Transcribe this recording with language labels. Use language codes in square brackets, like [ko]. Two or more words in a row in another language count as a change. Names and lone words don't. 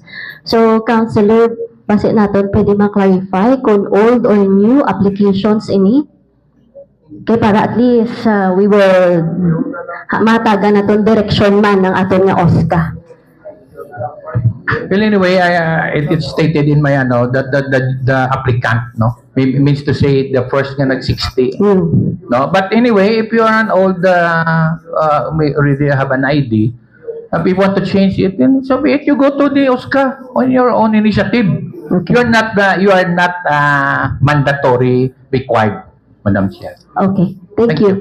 [hil] So, Councilor, base naton pwede ma-clarify kung [en] old or new applications [hil] ini? Kaya para [en] at least we will [hil] mataga na itong direction man ng aton nga OSCA. [en] Well, anyway, it's stated in my that the applicant, no, means to say the first nga nag-60. No, but anyway, if you are an old, may already have an ID, if you want to change it, then so be it. You go to the OSCA on your own initiative. Okay. You are not mandatory required, Madam Chair. Okay, thank you.